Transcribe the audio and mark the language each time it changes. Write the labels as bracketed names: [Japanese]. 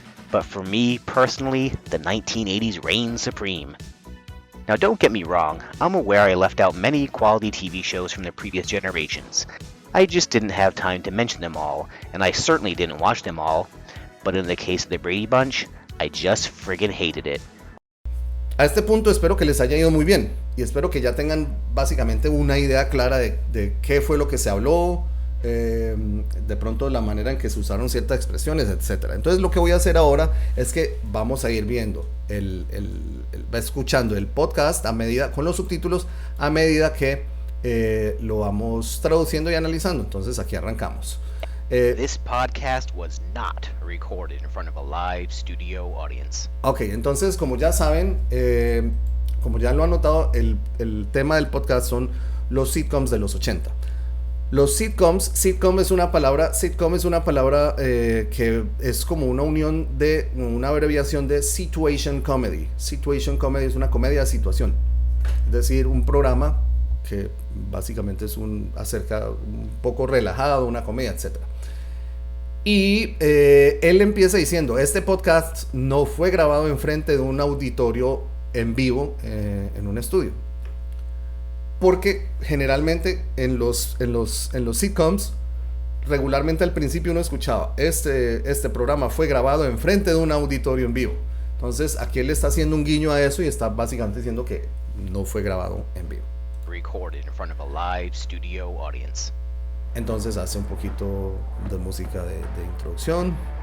[English] But for me personally, the 1980s reigned supreme. Now don't get me wrong, I'm aware I left out many quality TV shows from the previous generations. I just didn't have time to mention them all, and I certainly didn't watch them all. But in the case of the Brady Bunch, I just friggin' hated it. [Spanish] A este punto espero que les haya ido muy bien y espero que ya tengan básicamente una idea clara de qué fue lo que se habló, de pronto la manera en que se usaron ciertas expresiones, etc. Entonces lo que voy a hacer ahora es que vamos a ir viendo, escuchando el podcast a medida, con los subtítulos a medida que lo vamos traduciendo y analizando. Entonces aquí arrancamos. This podcast was not recorded in front of a live studio audience. Ok, entonces como ya saben, como ya lo han notado, el tema del podcast son los sitcoms de los 80. Los sitcom es una palabra que es como una unión de, una abreviación de situation comedy. Situation comedy es una comedia de situación, es decir, un programa que básicamente es un poco relajado, una comedia, etc. Y él empieza diciendo, este podcast no fue grabado enfrente de un auditorio en vivo en un estudio. Porque generalmente en los sitcoms, regularmente al principio uno escuchaba, este programa fue grabado enfrente de un auditorio en vivo. Entonces aquí él está haciendo un guiño a eso y está básicamente diciendo que no fue grabado en vivo. [English] Recorded in front of a live studio audience. [Spanish] Entonces hace un poquito de música de introducción.